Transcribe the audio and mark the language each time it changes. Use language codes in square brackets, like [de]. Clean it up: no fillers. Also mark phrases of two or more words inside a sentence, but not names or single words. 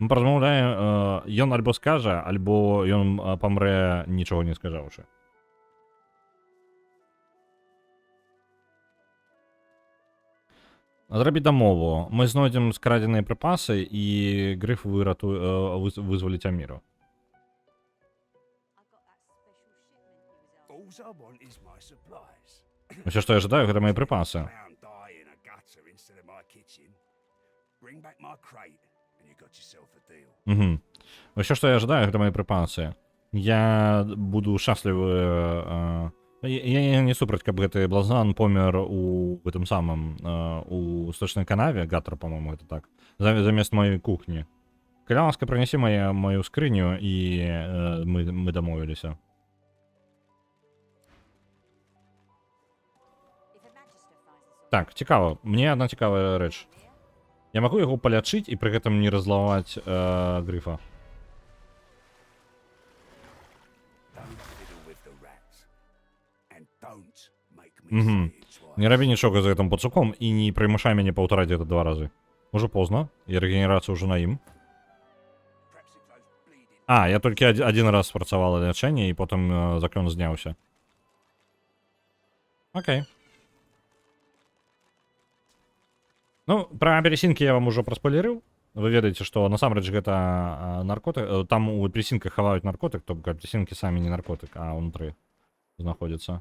[be] Мы паразмаўляем, ён альбо скажа, альбо ён памрэ, нічога не сказаўшы. Зрабі дамову. Мы знойдзем скрадзеныя прыпасы і грыф вызваліць Аміру. [en] All I want is my supplies. [be] Усё, што я жадаю, гэта мае прыпасы. [en] Found die in a gutter instead of my kitchen. Bring back my crate, and you got yourself a deal. [be] Угу. Усё, што я жадаю, гэта мае прыпасы. Я буду шчаслівы... Я не супраць, каб гэты блазан помер у гэтым самым, у сточнай канаве, гатар, по-моему, гэта так, замест маёй кухні. Каля ласка, прынясі маю скрыню, і мы дамовіліся. Так, цікава. Мне одна цікавая рэч. Я магу яго палячыць і пры гэтым не разлаваць грыфа. [en] Don't fiddle with the rats. And don't make me [be] Мгм. [en] say it twice. [be] Не рабі нічога з гэтым пацуком і не прымушай мяне паўтараць гэта 2 разы. Уже позна, і рэгенерацыя ўжо на ім. [en] Perhaps if those bleeding [be] Я толькі один раз спрацавала лячэнне, і потым закон зняўся. Окей. Ну, пра апельсінкі я вам ужо праспойлерыў. Вы ведаеце, што насамрэч гэта наркотык. Там у апельсінках хаваюць наркотык, то бок апельсінкі самі не наркотык, а ўнутры знаходзяцца.